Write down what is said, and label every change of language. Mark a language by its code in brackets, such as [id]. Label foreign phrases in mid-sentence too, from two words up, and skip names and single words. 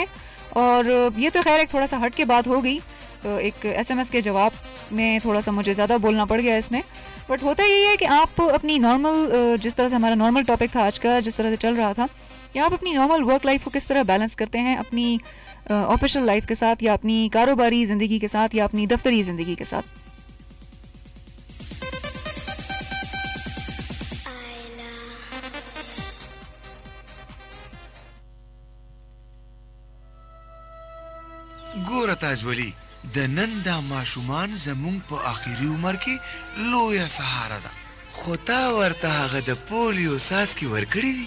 [ur] اور یہ تو خیر ایک تھوڑا سا ہٹ کے بات ہو گئی، ایک SMS کے جواب میں تھوڑا سا مجھے زیادہ بولنا پڑ گیا اس میں. بٹ ہوتا یہی ہے کہ آپ اپنی نارمل، جس طرح سے ہمارا نارمل ٹاپک تھا آج کا، جس طرح سے چل رہا تھا، کہ آپ اپنی [en] normal work life [ur] کو کس طرح بیلنس کرتے ہیں اپنی [en] official life [ur] کے ساتھ، یا اپنی کاروباری زندگی کے ساتھ، یا اپنی دفتری زندگی کے ساتھ. [ps] ګوره تاجولي د نن دا ماشومان زمونږ په آخري عمر کې لویه سهاره ده، خو تا ورته هغه د پولیو څاڅکي ورکړي دي.